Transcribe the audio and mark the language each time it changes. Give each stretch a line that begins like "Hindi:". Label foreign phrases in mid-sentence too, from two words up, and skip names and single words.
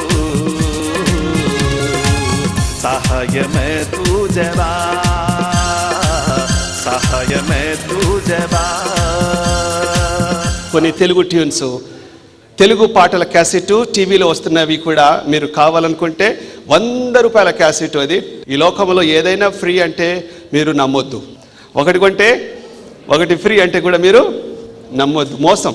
Bhojpuri: सहाय में तुझे बा सहाय में तुझे बा
Telugu: కొన్ని తెలుగు ట్యూన్స్ తెలుగు పాటల క్యాసెట్ టీవీలో వస్తున్నవి కూడా మీరు కావాలనుకుంటే 100 రూపాయల క్యాసెట్. అది ఈ లోకంలో ఏదైనా ఫ్రీ అంటే మీరు నమ్మొద్దు. ఒకటి కొంటే ఒకటి ఫ్రీ అంటే కూడా మీరు నమ్మొద్దు, మోసం.